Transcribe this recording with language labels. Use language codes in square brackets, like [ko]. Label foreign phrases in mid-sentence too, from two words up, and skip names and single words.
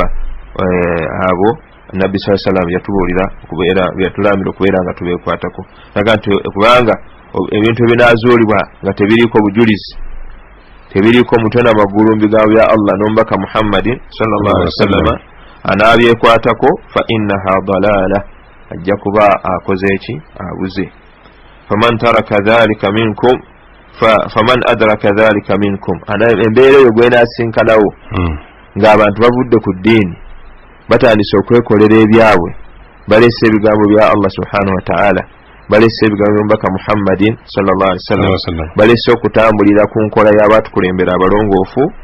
[lg] abo nabbi saa sallam yatubuulira okubeera byatulaamira okubeera nga tubeekwatako naga nti kubanga ebintu ebinaazuulibwa nga tebiriiko bujulizi tebiriiko mutwe n'amagulu mu bigambo bya Allah n'omubaka Muhammadin [ar] صلى الله عليه وسلم [lg] anaabyekwatako [ar] فإنها [lg] dalaala ajja kuba akoze eki abuze [ar] فمن ترك ذلك منكم فمن أدرك ذلك منكم [lg] embeera eyo gwenasinkanawo ng'abantu bavudde ku ddiini batandise okwekolera ebyabwe balese ebigambo bya Allah [ar] سبحانه وتعالى [lg] balese ebigambo by'omubaka Muhammadin [ar] صلى الله عليه وسلم [lg] balese okutambulira ku nkola y'abatukulembera abalongoofu